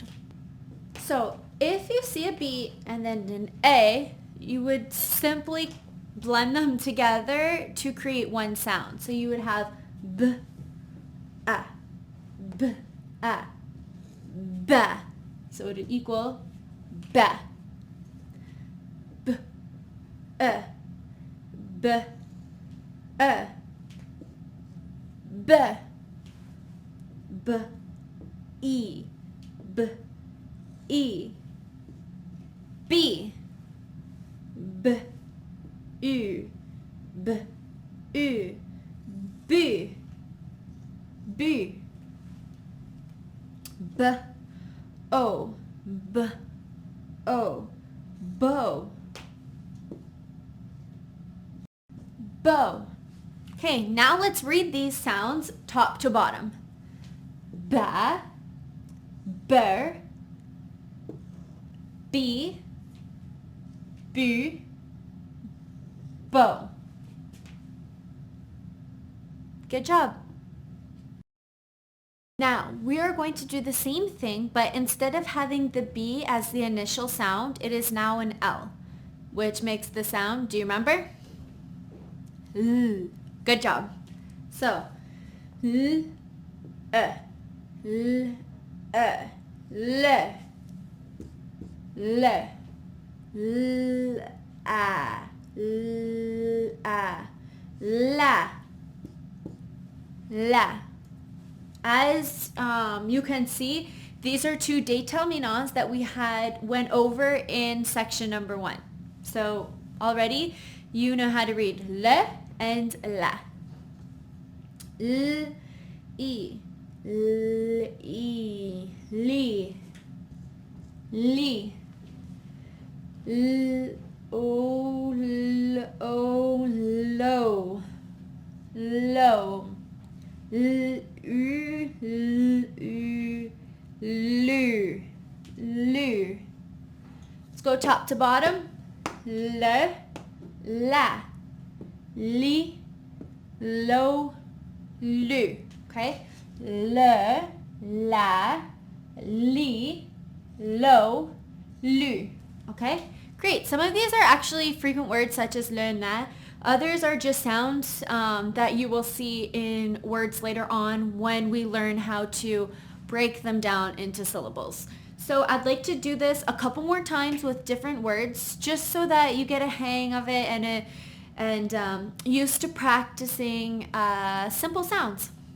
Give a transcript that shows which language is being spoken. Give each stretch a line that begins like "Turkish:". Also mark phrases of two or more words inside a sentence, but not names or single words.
English: So if you see a B and then an A, you would simply blend them together to create one sound. So you would have B, A, B, A, ba. So it would equal ba. B, B, B, B, E, B, E, B, B, U, B, U, B, B, B, O, B, O, bow, bow. Okay, now let's read these sounds top to bottom. Ba, ber, bee, bu, bow. Good job. Now, we are going to do the same thing, but instead of having the B as the initial sound, it is now an L, which makes the sound, do you remember? L. Good job. So, L, L, L, L, L, L, A, L, A, La, La. As you can see, these are two déterminants that we went over in section number 1. So already you know how to read le and la. L, E, L, E, li, li. L, O, L, O, low, low. L, U, L, U, lu, lu. Let's go top to bottom. Le, la, li, lo, lu. Okay? Le, la, li, lo, lu. Okay? Great. Some of these are actually frequent words such as le, na. Others are just sounds that you will see in words later on when we learn how to break them down into syllables. So I'd like to do this a couple more times with different words just so that you get a hang of it and used to practicing simple sounds.